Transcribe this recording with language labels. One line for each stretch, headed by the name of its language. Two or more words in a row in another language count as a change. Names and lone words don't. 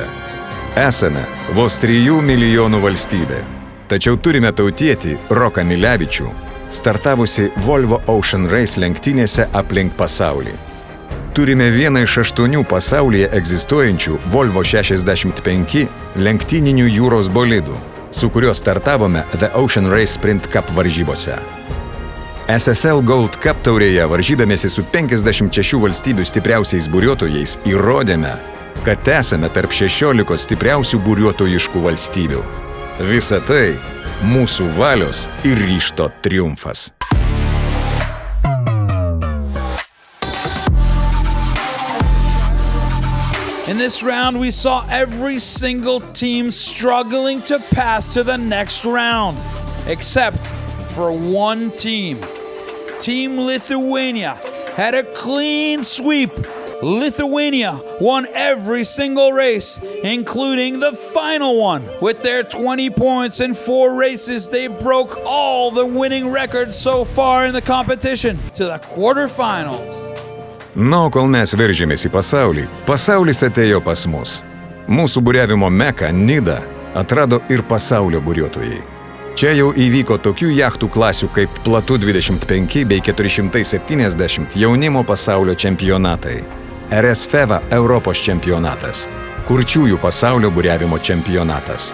Lithuanian: Esame vos 3 milijonų valstybė, tačiau turime tautietį Roką Milevičių, startavusi Volvo Ocean Race lenktynėse aplink pasaulį. Turime vieną iš 8 pasaulyje egzistuojančių Volvo 65 lenktyninių jūros bolidų, su kuriuo startavome The Ocean Race Sprint Cup varžybose. SSL Gold Cup taurėje varžydamėsi su 56 valstybių stipriausiais buriuotojais įrodėme, kad esame tarp 16 stipriausių buriuotojiškų valstybių. Visa tai mūsų valios ir ryžto triumfas.
English: In this round, we saw every single team struggling to pass to the next round, except for one team. Team Lithuania had a clean sweep. Lithuania won every single race, including the final one. With their 20 points in 4 races, they broke all the winning records so far in the competition to the quarterfinals.
Lithuanian: Na, kol mes veržėmės į pasaulį, pasaulis atėjo pas mus. Mūsų buriavimo meka Nida atrado ir pasaulio buriuotojai. Čia jau įvyko tokių jachtų klasių kaip Platu 25 bei 470 jaunimo pasaulio čempionatai, RS Feva Europos čempionatas, Kurčiųjų pasaulio buriavimo čempionatas.